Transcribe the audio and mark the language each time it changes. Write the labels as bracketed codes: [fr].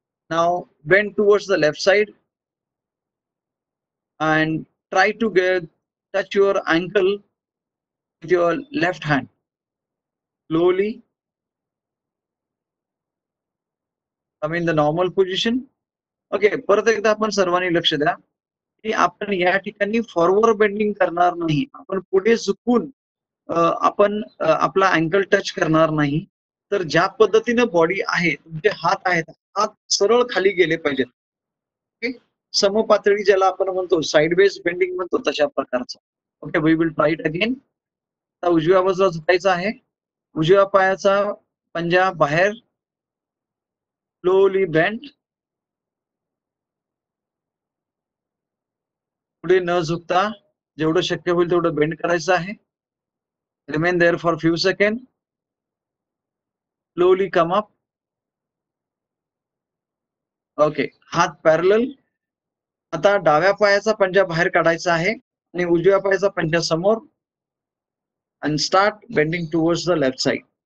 [en] Now bend towards the left side and try to touch your ankle with your left hand. Slowly come in the normal position. [mr] Okay, परत एकदा आपण सर्वांनी लक्ष द्या की आपण या ठिकाणी फॉरवर्ड बेंडिंग करणार नाही. आपण पुढे झुकून आपण आपला अँकल टच करणार नाही. तर ज्या पद्धतीने बॉडी आहे, तुमचे हात आहेत, हात सरळ खाली गेले पाहिजेत. ओके, समपातळी ज्याला आपण म्हणतो, साइड बेस बेंडिंग म्हणतो, तशा प्रकारचं. Okay, [en] We will try it again. [mr] आता उजव्या बाजूला झुकायचं आहे. उजव्या पायाचा पंजा बाहेर. [en] Slowly bend. [mr] पुढे न झुकता जेवढं शक्य होईल तेवढं बेंड करायचं आहे. [en] Remain there for few second. Slowly come up. [mr] Okay, हात पॅरलल. आता डाव्या पायाचा पंजा बाहेर काढायचा आहे आणि उजव्या पायाचा पंजा समोर. [en] and start bending towards the left side.